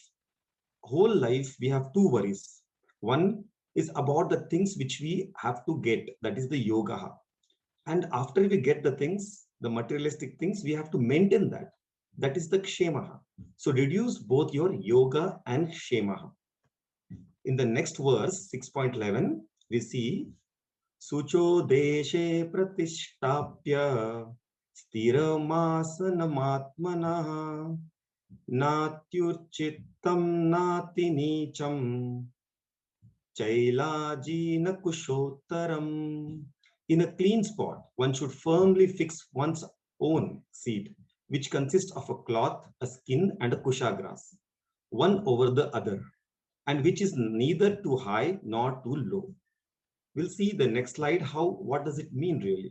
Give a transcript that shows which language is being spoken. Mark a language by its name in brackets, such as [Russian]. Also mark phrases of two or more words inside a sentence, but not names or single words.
[English] Whole life, we have 2 worries. One is about the things which we have to get, that is the yoga. And after we get the things, the materialistic things, we have to maintain that. That is the kshema. So reduce both your yoga and kshema. In the next verse, 6.11, we see, [Sanskrit] Sucho deshe pratishtapya stiramasanamatmanaha natyurchittam nati nicham chailajina kushotaram. [English] In a clean spot, one should firmly fix one's own seat, which consists of a cloth, a skin, and a kusha grass, one over the other, and which is neither too high nor too low. We'll see the next slide what does it mean really.